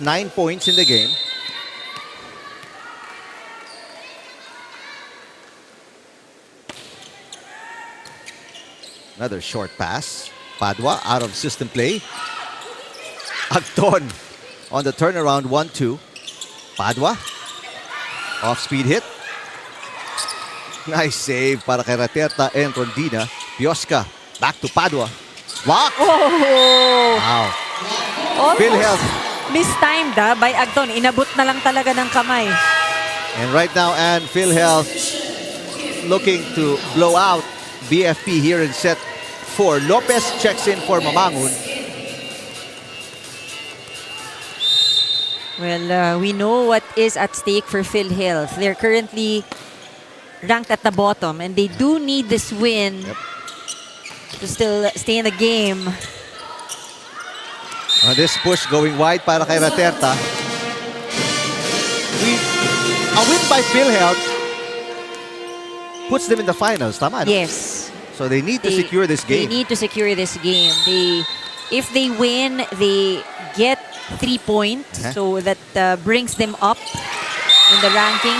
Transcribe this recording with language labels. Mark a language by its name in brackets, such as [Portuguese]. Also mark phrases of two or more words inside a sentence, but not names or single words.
[English] 9 points in the game. Another short pass. Padua out of system play. Agton on the turnaround, 1-2. Padua. Off-speed hit. Nice save [Filipino] para kay [English] Raterta and Rondina. Piosca back to Padua. Block. Oh! Wow. Almost PhilHealth. mistimed by Agton. [Filipino] Inabot na lang talaga ng kamay. [English] And right now, and PhilHealth looking to blow out BFP here in set 4. Lopez checks in for Mamangun. Well, we know what is at stake for PhilHealth. They're currently ranked at the bottom and they do need this win to still stay in the game. This push going wide [Filipino] para kay [English] Raterta. A win by PhilHealth puts them in the finals, tama? No? Yes. So they need to secure this game. They need to secure this game. If they win, they get 3 points. So that brings them up in the rankings.